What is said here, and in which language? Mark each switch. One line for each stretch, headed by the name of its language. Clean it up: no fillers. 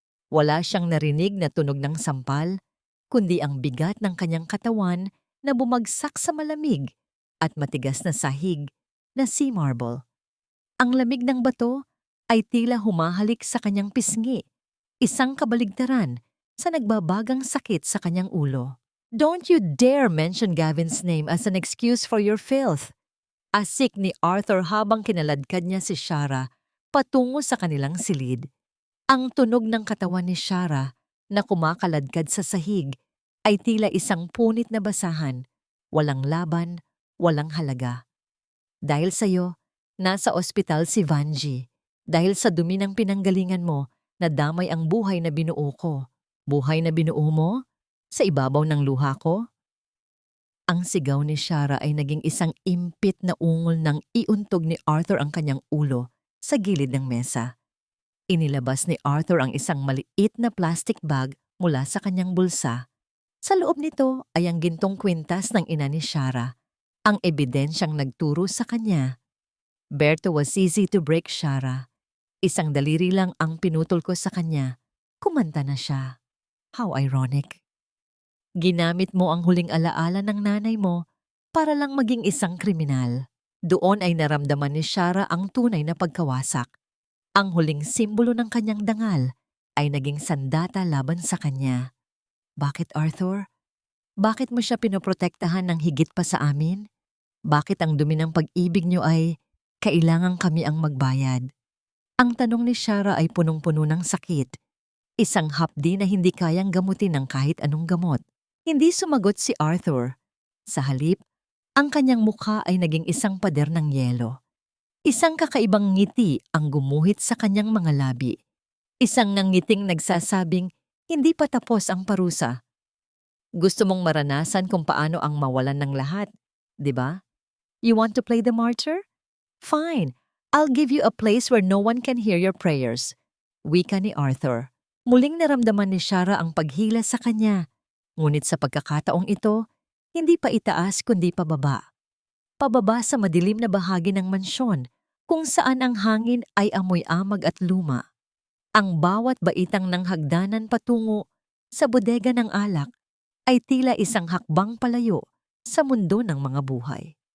Filipino: Wala siyang narinig na tunog ng sampal, kundi ang bigat ng kanyang katawan na bumagsak sa malamig at matigas na sahig na sea marble. Ang lamig ng bato ay tila humahalik sa kanyang pisngi, isang kabaligtaran sa nagbabagang sakit sa kanyang ulo.
English: Don't you dare mention Gavin's name as an excuse for your filth.
Filipino: Asik ni Arthur habang kinaladkad niya si Shara patungo sa kanilang silid. Ang tunog ng katawan ni Shara na kumakaladkad sa sahig ay tila isang punit na basahan, walang laban, walang halaga. Dahil sa'yo, nasa ospital si Vanji. Dahil sa dumi ng pinanggalingan mo, nadamay ang buhay na binuo ko. Buhay na binuo mo? Sa ibabaw ng luha ko? Ang sigaw ni Shara ay naging isang impit na ungol nang iuntog ni Arthur ang kanyang ulo sa gilid ng mesa. Inilabas ni Arthur ang isang maliit na plastic bag mula sa kanyang bulsa. Sa loob nito ay ang gintong kwintas ng ina ni Shara, ang ebidensyang nagturo sa kanya.
English: Berto was easy to break, Shara.
Filipino: Isang daliri lang ang pinutol ko sa kanya. Kumanta na siya.
English: How ironic.
Filipino: Ginamit mo ang huling alaala ng nanay mo para lang maging isang kriminal. Doon ay naramdaman ni Shara ang tunay na pagkawasak. Ang huling simbolo ng kanyang dangal ay naging sandata laban sa kanya. Bakit, Arthur? Bakit mo siya pinoprotektahan ng higit pa sa amin? Bakit ang dumi ng pag-ibig niyo ay kailangan kami ang magbayad? Ang tanong ni Shara ay punong-puno ng sakit. Isang hapdi na hindi kayang gamutin ng kahit anong gamot. Hindi sumagot si Arthur. Sa halip, ang kanyang mukha ay naging isang pader ng yelo. Isang kakaibang ngiti ang gumuhit sa kanyang mga labi. Isang nangiting nagsasabing, hindi pa tapos ang parusa. Gusto mong maranasan kung paano ang mawalan ng lahat, di ba?
English: You want to play the martyr? Fine, I'll give you a place where no one can hear your prayers.
Filipino: Wika ni Arthur. Muling naramdaman ni Shara ang paghila sa kanya. Ngunit sa pagkakataong ito, hindi pa itaas kundi pababa. Pababa sa madilim na bahagi ng mansyon, kung saan ang hangin ay amoy amag at luma. Ang bawat baitang ng hagdanan patungo sa bodega ng alak ay tila isang hakbang palayo sa mundo ng mga buhay.